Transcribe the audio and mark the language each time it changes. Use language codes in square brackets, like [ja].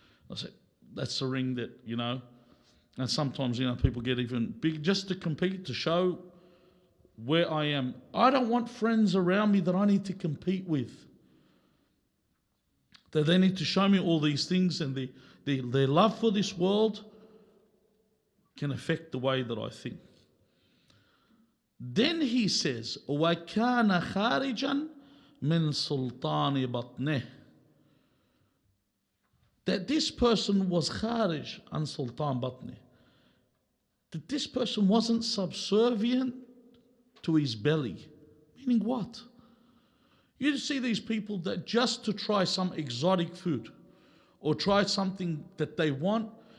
[en] I say, that's the ring that, and sometimes, people get even big just to compete, to show where I am. I don't want friends around me that I need to compete with. That they need to show me all these things, and their love for this world can affect the way that I think. Then he says, [ar] وَكَانَ خَارِجًا مِنْ سُلْطَانِ بَطْنِهِ. [en] That this person was [ar] kharij an sultan batni. [en] That this person wasn't subservient to his belly. Meaning what? You see these people that just to try some exotic food or try something that they want.